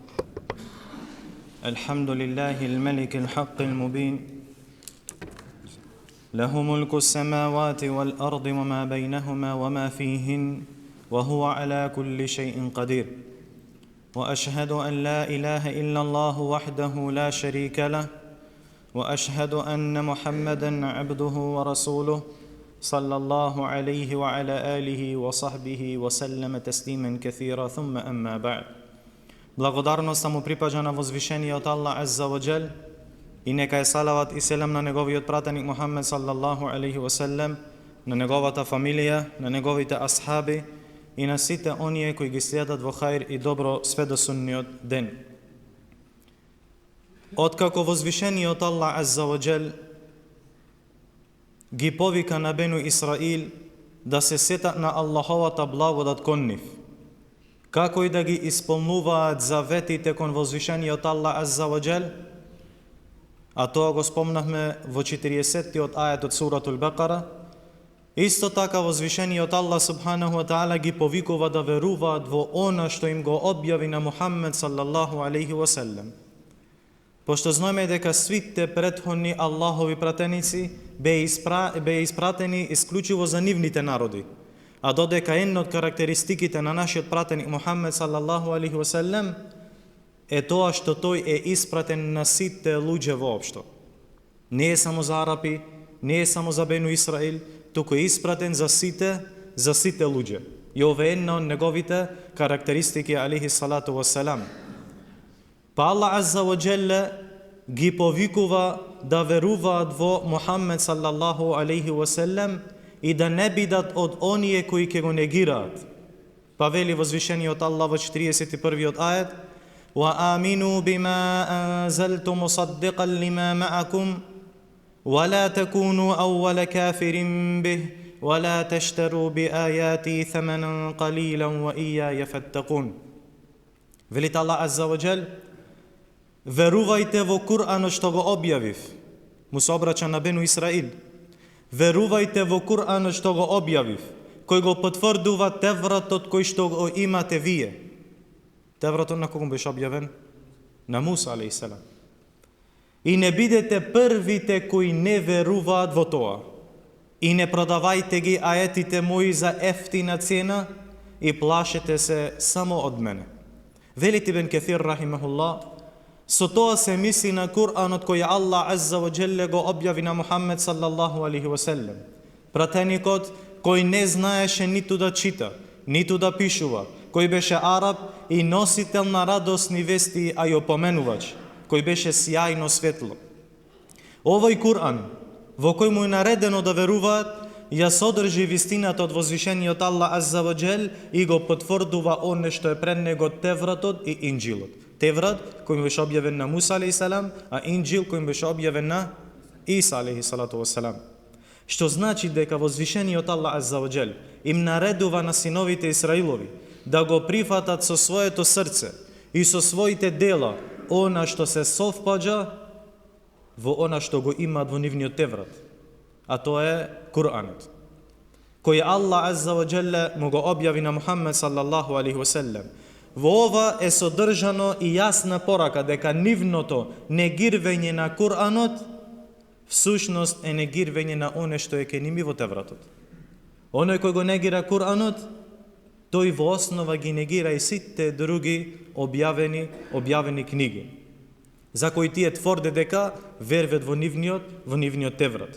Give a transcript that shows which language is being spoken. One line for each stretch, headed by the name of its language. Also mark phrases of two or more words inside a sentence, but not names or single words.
Arabic: الحمد لله الملك الحق المبين، له ملك السماوات والأرض وما بينهما وما فيهن وهو على كل شيء قدير، وأشهد أن لا إله إلا الله وحده لا شريك له، وأشهد أن محمدًا عبده ورسوله صلى الله عليه وعلى آله وصحبه وسلم تسليما كثيرا ثم أما بعد.
Macedonian: Благодарноста му припаѓа на возвишениот Аллах
Arabic: عز وجل
Macedonian: и нека е салават и селам на неговиот пратеник Мухаммед
Arabic: صلى الله عليه وسلم,
Macedonian: на неговата фамилија, на неговите асхаби и на сите оние кои ги следат во хаир и добро све до судниот ден. Откако возвишениот Аллах
Arabic: عز وجل
Macedonian: ги повика на Бену Исраил да се сетат на Аллаховата благодат кон нив, како и да ги исполнуваат заветите кон возвишениот Аллах
Arabic: عز وجل,
Macedonian: а тоа го спомнахме во 40-тиот ајет од суратул Бекара. Исто така возвишениот Аллах
Arabic: سبحانه وتعالى
Macedonian: ги повикува да веруваат во она што им го објави на Мухаммед
Arabic: صلى الله عليه وسلم.
Macedonian: Пошто знаеме дека свите претходни Аллахови пратеници беа испратени исклучиво за нивните народи, а додека една од карактеристиките на нашиот пратеник Мухаммед
Arabic: صلى الله عليه وسلم
Macedonian: е тоа што тој е испратен на сите луѓе воопшто. Не е само за арапи, не е само за Бену Исраил, туку е испратен за сите луѓе. И ова е една од неговите карактеристики
Arabic: عليه الصلاة والسلام.
Macedonian: Па Аллах
Arabic: عز وجل
Macedonian: ги повикува да веруваат во Мухаммед
Arabic: صلى الله عليه وسلم
Macedonian: и да не бидат од оние кои ќе го негираат. Па вели возвишениот Аллах во 41-иот ајет:
Arabic: "وآمنوا بما أنزلت مصدقا لما معكم ولا تكونوا أول كافر به ولا تشتروا بآياتي ثمنا قليلا وإياي فاتقون."
Macedonian: Велите Аллах
Arabic: عز وجل:
Macedonian: верувајте во Кур'анот што го објавив. Му се обраќа на Бену Исраил. Верувајте во Кур'анот што го објавив, кој го потврдува Тевратот кој што го имате вие. Тевратот на кого беше објавен? На Муса алейхиссалам. И не бидете првите кои не веруваат во тоа. И не продавајте ги аетите мои за ефтина цена и плашете се само од мене. Велите Ибн Каthир рахимахуллах, со тоа се мисли на Кур'анот кој Аллах
Arabic: عز وجل
Macedonian: го објави на Мухаммед
Arabic: صلى الله عليه وسلم.
Macedonian: Пратеникот кој не знаеше ниту да чита, ниту да пишува, кој беше араб и носител на радосни вести, а и опоменувач, кој беше сјајно светло. Овој Кур'ан, во кој му е наредено да веруваат, ја содржи вистината од возвишениот Аллах
Arabic: عز وجل
Macedonian: и го потврдува оне што е пред него Тевратот и Инџилот. Теврат кој беше објавен на Муса алейхиссалам, а Инџил кој беше објавен на Иса
Arabic: عليه الصلاة والسلام.
Macedonian: Што значи дека возвишениот Аллах
Arabic: عز وجل
Macedonian: им наредува на синовите Исраилови да го прифатат со своето срце и со своите дела она што се совпаѓа во она што го имаат во нивниот Теврат, а тоа е Кур'анот, кој Аллах
Arabic: عز وجل
Macedonian: му го објави на Мухаммед
Arabic: صلى الله عليه وسلم.
Macedonian: Во ова е содржано и јасна порака дека нивното негирвење на Кур'анот всушност е негирвење на оне што е ке ними во Тевратот. Оној кој го негира Кур'анот, тој во основа ги негира и сите други објавени книги, за кои тие тврде дека верват во нивниот Теврат.